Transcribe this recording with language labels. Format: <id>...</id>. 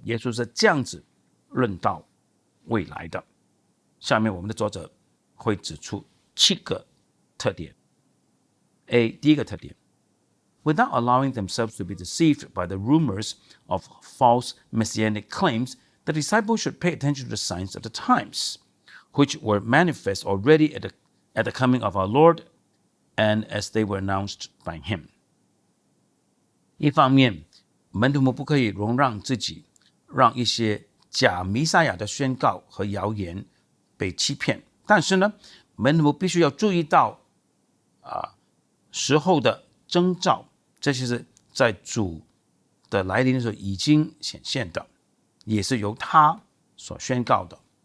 <zh>耶稣是这样子论到未来的。下面我们的作者会指出7个特点。</zh> <en>A.</en> <zh>第一个特点</zh> <en>，Without allowing themselves to be deceived by the rumors of false messianic claims, the disciples should pay attention to the signs of the times, which were manifest already at the coming of our Lord, and as they were announced by Him。</en> <zh>一方面，门徒们不可以容让自己让一些假弥赛亚的宣告和谣言被欺骗，但是呢，门徒们必须要注意到时候的征兆，这些是在主的来临的时候已经显现的，也是由他所宣告的。</zh>